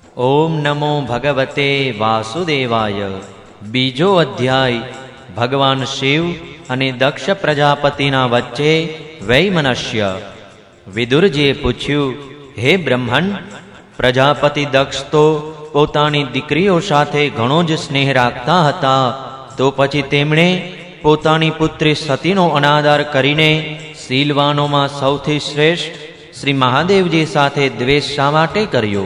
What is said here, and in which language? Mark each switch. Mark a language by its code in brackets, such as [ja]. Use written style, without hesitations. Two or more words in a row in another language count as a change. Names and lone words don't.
[sa] ओम नमो भगवते वासुदेवाय। [gu] બીજો અધ્યાય ભગવાન શિવ અને દક્ષ પ્રજાપતિના વચ્ચે વૈમનસ્ય। વિદુરજીએ પૂછ્યું, હે બ્રહ્મણ, પ્રજાપતિ દક્ષ તો પોતાની દીકરીઓ સાથે ઘણો જ સ્નેહ રાખતા હતા, તો પછી તેમણે પોતાની પુત્રી સતીનો અનાદર કરીને શીલવાનોમાં સૌથી શ્રેષ્ઠ શ્રી મહાદેવજી સાથે દ્વેષ શા માટે કર્યો?